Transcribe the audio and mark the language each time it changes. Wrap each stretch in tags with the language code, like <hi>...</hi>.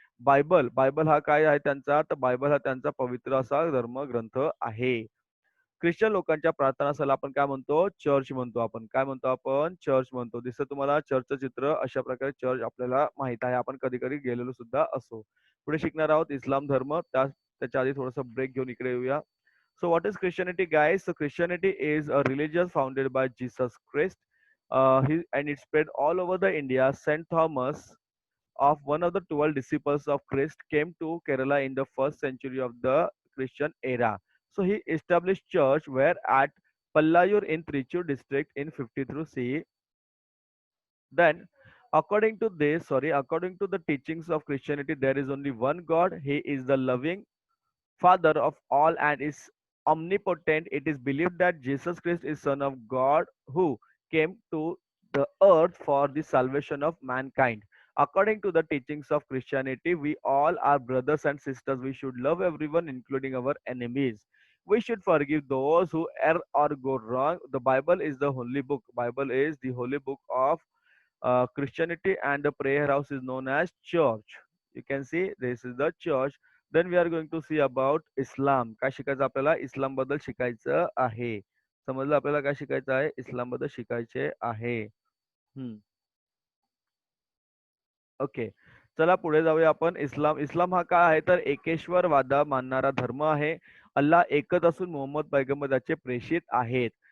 <mr>Bible हा काय आहे त्यांचा? तर बायबल हा त्यांचा पवित्र असा धर्मग्रंथ आहे. ख्रिश्चन लोकांच्या प्रार्थनास्थळाला आपण काय म्हणतो? चर्च म्हणतो. आपण काय म्हणतो? आपण चर्च म्हणतो. दिसतं तुम्हाला चर्चचं चित्र? अशा प्रकारे चर्च आपल्याला माहित आहे. आपण कधी कधी गेलेलो सुद्धा असो. पुढे शिकणार आहोत इस्लाम धर्म. त्याच्या आधी थोडासा ब्रेक घेऊन इकडे येऊया.</mr> <en>So what is Christianity, guys? So Christianity is a religion founded by Jesus Christ. And it spread all over the India. Saint Thomas, of one of the 12 disciples of Christ, came to Kerala in the first century of the Christian era. So he established church where at Pallayur in Trichur district in 53 CE. Then, according to the teachings of Christianity, there is only one God. He is the loving Father of all and is omnipotent. It is believed that Jesus Christ is Son of God who came to the earth for the salvation of mankind. According to the teachings of Christianity, we all are brothers and sisters. We should love everyone, including our enemies. We should forgive those who err or go wrong. The Bible is the holy book. Bible is the holy book of Christianity, and the prayer house is known as church. You can see this is the church. Then we are going to see about Islam.</en> <mr>काय शिकायचं आपल्याला? इस्लाम बद्दल शिकायचं आहे. समजलं आपल्याला काय शिकायचं आहे? इस्लाम बद्दल शिकायचे आहे. ओके, चला पुढे जाऊया आपण. इस्लाम हा काय आहे? तर एकेश्वरवादा मानणारा धर्म आहे. अल्लाह एकच असून मोहम्मद पैगंबर त्याचे प्रेषित आहेत.</mr>